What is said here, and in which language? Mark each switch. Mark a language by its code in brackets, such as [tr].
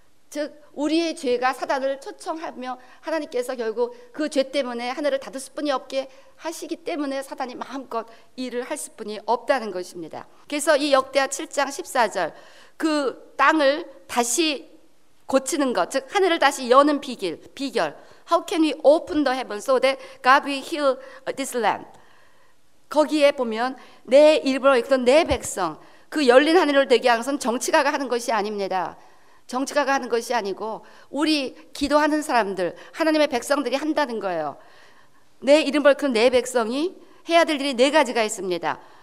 [ko] 즉 우리의 죄가 사단을 초청하며 하나님께서 결국 그 죄 때문에 하늘을 닫을 수뿐이 없게 하시기 때문에 사단이 마음껏 일을 할 수뿐이 없다는 것입니다. 그래서 이 역대하 7장 14절 그 땅을 다시 고치는 것, 즉 하늘을 다시 여는 비결. [en] How can we open the heaven so that God will heal this land? [ko] 거기에 보면 내 이름으로 일컫는 내 백성, 그 열린 하늘을 되게 하는 것은 정치가가 하는 것이 아닙니다. 정치가가 하는 것이 아니고 우리 기도하는 사람들, 하나님의 백성들이 한다는 거예요. 내 이름을 일컫는 내 백성이 해야 될 일이 네 가지가 있습니다.